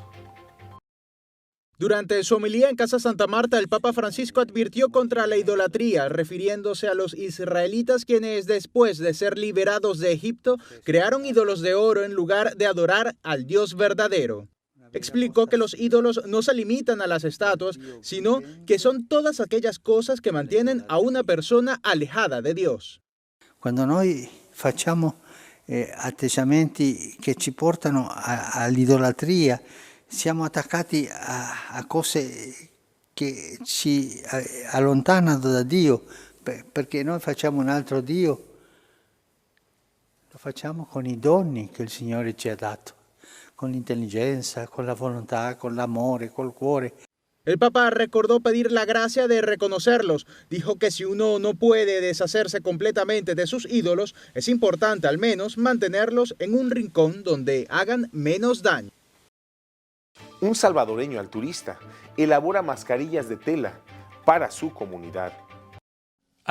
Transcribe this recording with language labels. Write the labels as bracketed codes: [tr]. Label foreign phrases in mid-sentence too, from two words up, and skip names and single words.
[es] Durante su homilía en Casa Santa Marta, el Papa Francisco advirtió contra la idolatría, refiriéndose a los israelitas quienes, después de ser liberados de Egipto, crearon ídolos de oro en lugar de adorar al Dios verdadero. Explicó que los ídolos no se limitan a las estatuas, sino que son todas aquellas cosas que mantienen a una persona alejada de Dios. [it] Quando noi facciamo atteggiamenti che ci portano all'idolatria, siamo attaccati a cose che ci allontanano da Dio, perché noi facciamo un altro Dio, lo facciamo con i doni che il Signore ci ha dato, con l'intelligenza, con la volontà, con l'amore, col cuore. [es] El Papa recordó pedir la gracia de reconocerlos. Dijo que si uno no puede deshacerse completamente de sus ídolos, es importante al menos mantenerlos en un rincón donde hagan menos daño. Un salvadoreño altruista elabora mascarillas de tela para su comunidad.